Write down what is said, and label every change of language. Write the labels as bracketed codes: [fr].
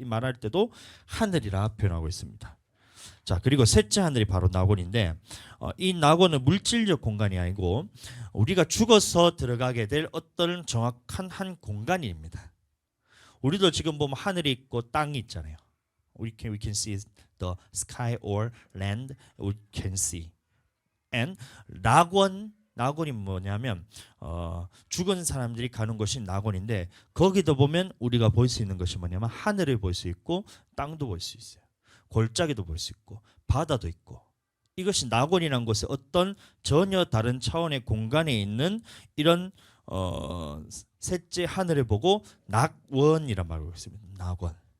[ko] 이 말할 때도 하늘이라 표현하고 있습니다. 자, 그리고 셋째 하늘이 바로 낙원인데 이 낙원은 물질적 공간이 아니고 우리가 죽어서 들어가게 될 어떤 정확한 한 공간입니다. 우리도 지금 보면 하늘이 있고 땅이 있잖아요. [en] we can see the sky or land. We can see. And [ko] 낙원이 뭐냐면 죽은 사람들이 가는 곳이 낙원인데 거기도 보면 우리가 볼 수 있는 것이 뭐냐면 하늘을 볼 수 있고 땅도 볼 수 있어요. 골짜기도 볼 수 있고 바다도 있고 이것이 낙원이라는 곳에 어떤 전혀 다른 차원의 공간에 있는 이런 셋째 하늘을 보고 낙원이란 말을 있습니다. 낙원.